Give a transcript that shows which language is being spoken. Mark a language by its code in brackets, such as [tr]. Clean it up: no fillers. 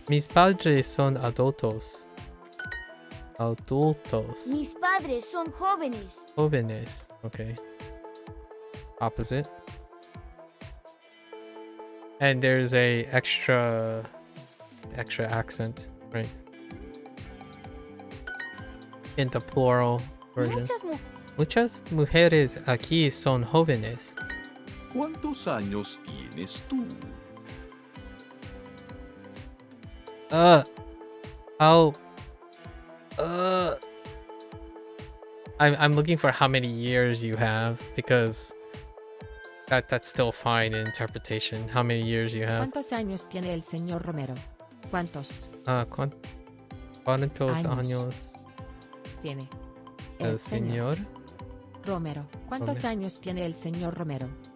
[es] Mis padres son adultos. Adultos. Mis padres son jóvenes. [en] Jóvenes. Okay. Opposite. And there's a extra accent, right? In the plural version. [es] Muchas mujeres aquí son jóvenes. ¿Cuántos años tienes tú? [en] How? I'm looking for how many years you have because that's still fine in interpretation. How many years you have? [es] ¿Cuántos años tiene el señor Romero? ¿Cuántos ¿Cuántos años tiene el señor Romero? ¿Cuántos Romero. años tiene el señor Romero?